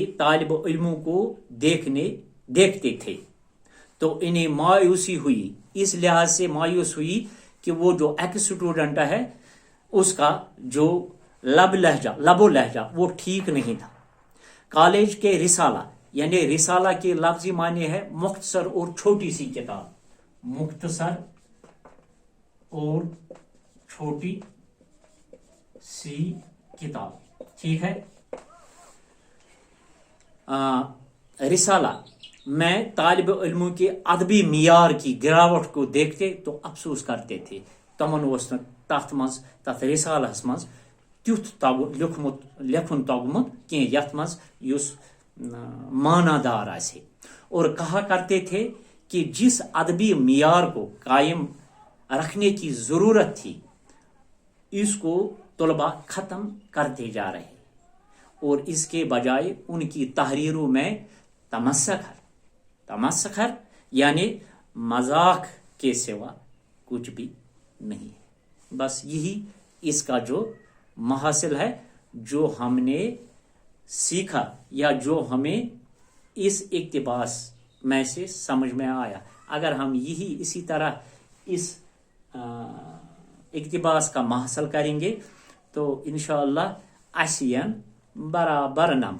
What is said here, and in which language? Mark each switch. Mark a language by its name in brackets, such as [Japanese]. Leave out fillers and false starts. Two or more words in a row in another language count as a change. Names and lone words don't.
[Urdu] طالب علموں کو دیکھتے تھے تو انہیں مایوسی ہوئی اس لحاظ سے مایوس ہوئی کہ وہ جو ایکس اسٹوڈنٹ ہے اس کا جو لب و لہجہ وہ ٹھیک نہیں تھا کالج کے رسالہ یعنی رسالہ کے لفظی معنی ہے مختصر اور چھوٹی سی کتاب مختصر اور چھوٹی سی کتاب ٹھیک ہے رسالہ میں طالب علموں کے ادبی معیار کی گراوٹ کو دیکھتے تو افسوس کرتے تھے [Kashmiri] تمن اوس تتھ رسالس مز تیُتھ لکھن توگمت کی یتھ مز یس معنی دار آسے [Urdu] اور کہا کرتے تھے کہ جس ادبی معیار کو قائم رکھنے کی ضرورت تھی اس کو طلباء ختم کرتے جا رہے اور اس کے بجائے ان کی تحریروں میں تمسخر یعنی مذاق کے سوا کچھ بھی نہیں ہے بس یہی اس کا جو محاصل ہے جو ہم نے سیکھا یا جو ہمیں اس اقتباس میں سے سمجھ میں آیا اگر ہم یہی اسی طرح اس اقتباس کا محاصل کریں گے تو انشاءاللہ [Kashmiri] اسین برابر